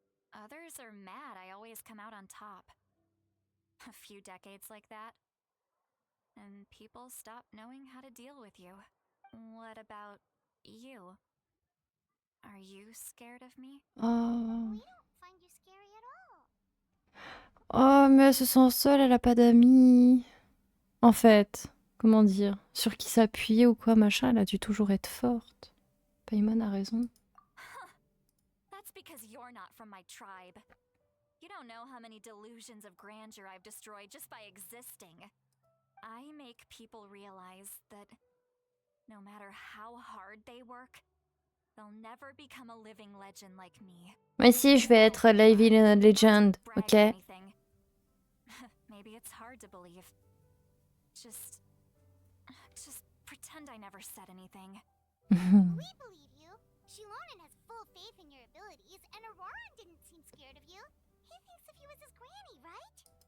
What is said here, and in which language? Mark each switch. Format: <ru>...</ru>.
<en>Others are mad I always come out on top. A few decades like that. And people stop knowing how to deal with you. What about you? Are you scared of me? Oh. We don't find you scary at all.</en> <fr>Oh, mais elle se sent seule, elle a pas d'amis. En fait, comment dire, sur qui s'appuyer ou quoi, machin, elle a dû toujours être forte. Paimon a raison.</fr> <en>That's because you're not from my tribe. You don't know how many delusions of grandeur I've destroyed just by existing. I make people realize that no matter how hard they work, they'll never become a living legend like me.</en> <fr>Mais si, je vais être Living Legend,</fr> <en>Brag or</en> <fr>ok?</fr> <en>anything. Maybe it's hard to believe. Just pretend I never said anything. We believe you. Shilonen has full faith in your abilities, and Auroran didn't seem scared of you. He thinks of you as his granny, right?</en>